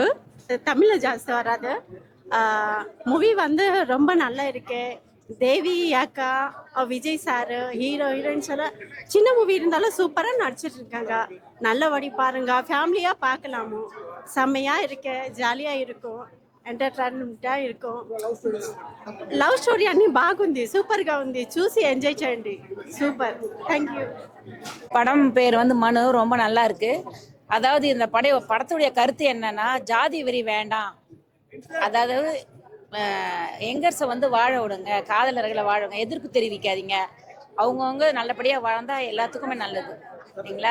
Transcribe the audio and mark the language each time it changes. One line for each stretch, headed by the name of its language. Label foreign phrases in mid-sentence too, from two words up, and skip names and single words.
Tamil: தமிழில் ஜாஸ்தி வராது. மூவி வந்து ரொம்ப நல்லா இருக்கு. தேவி அக்கா, விஜய் சாரு, ஹீரோயின்ஸ் எல்லாம் சின்ன மூவி இருந்தாலும் சூப்பராக நடிச்சிட்டு இருக்காங்க. நல்லபடி பாருங்க, ஃபேமிலியாக பார்க்கலாமோ. செம்மையாக இருக்கு, ஜாலியாக இருக்கும், ఎంటర్టైన్మెంట్గా இருக்கும்.
English: love story
Telugu: అన్ని బాగుంది, సూపర్గా ఉంది. చూసి ఎంజాయ్ చేయండి. సూపర్.
English: thank you.
Tamil: படம் பேர் வந்து மனு, ரொம்ப நல்லா இருக்கு. அதாவது இந்த படத்துடைய கருத்து என்னன்னா, ஜாதி வெறி வேண்டாம். அதாவது யங்கர்ஸை வந்து வாழ விடுங்க, காதலர்களை வாழ விடுங்க, எதிர்ப்பு தெரிவிக்காதீங்க. அவங்கவுங்க நல்லபடியாக வாழ்ந்தா எல்லாத்துக்குமே நல்லது, சரிங்களா?